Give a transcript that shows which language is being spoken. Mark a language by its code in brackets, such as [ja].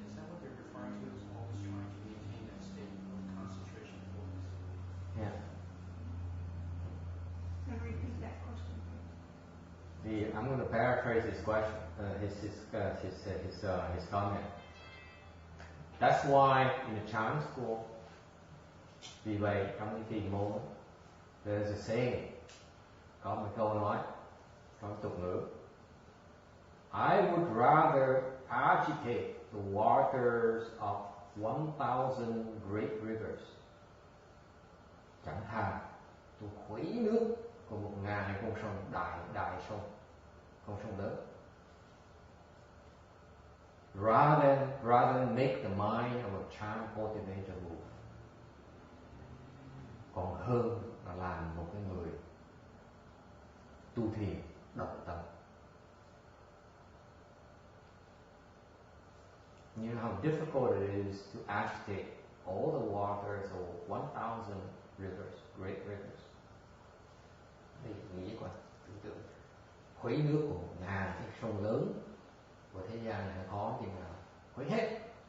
[en] Is that what they're referring to? Is always trying to maintain that state of concentration and focus? Yeah. Can you repeat that question? I'm going to paraphrase his question, his comment. That's why in the Chan school, [vi] vì vậy trong cái kỳ môn, [en] there's a saying, [vi] có một câu nói trong tục ngữ. [en] I would rather agitate the waters of 1,000 great rivers. [vi] Chẳng thà tôi khuấy nước của 1.000 con sông đại sông, con sông lớn. [en] Rather than make the mind of a Chan cultivator move. [vi] Còn hơn là làm một cái người tu thiền động tâm. [en] You know how difficult it is to agitate all the waters of 1,000 rivers, great rivers. [vi] Nghĩ coi, tưởng tượng khuấy nước của 1.000 cái sông lớn của thế gian này khó chừng nào khuấy hết.